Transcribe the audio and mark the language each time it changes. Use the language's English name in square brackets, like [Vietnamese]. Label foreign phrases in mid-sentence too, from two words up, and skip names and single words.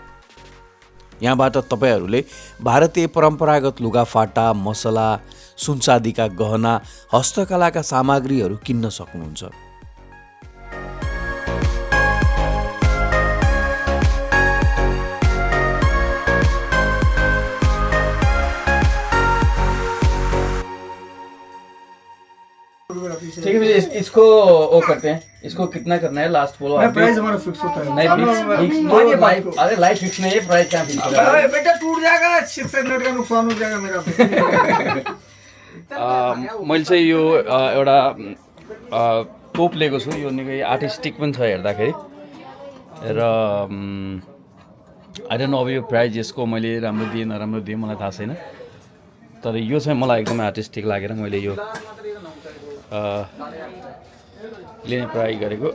[Nepali] यहाँबाट तपाईँहरूले भारतीय परम्परागत लुगाफाटा, मसला, सुनचाँदीका गहना, हस्तकलाका सामग्रीहरू किन्न सक्नुहुन्छ। [Hindi] ठीक है, इसको वो करते हैं। इसको कितना करना है लास्ट बोलो। प्राइस हमारा फिक्स होता है। नहीं फिक्स, अरे [English] light fix [Hindi] नहीं है, प्राइस क्या फिक्स है? बेटा टूट जाएगा, 600 का नुकसान हो जाएगा मेरा। [Nepali] मैले चाहिँ यो एउटा तोप लिएको छु। यो निकै आर्टिस्टिक पनि छ हेर्दाखेरि र [English] I don't know [Nepali] अब यो प्राइस यसको मैले राम्रो दिएँ नराम्रो दिएँ मलाई थाहा छैन, तर यो चाहिँ मलाई एकदमै आर्टिस्टिक लागेर मैले यो लिने ट्राई गरेको।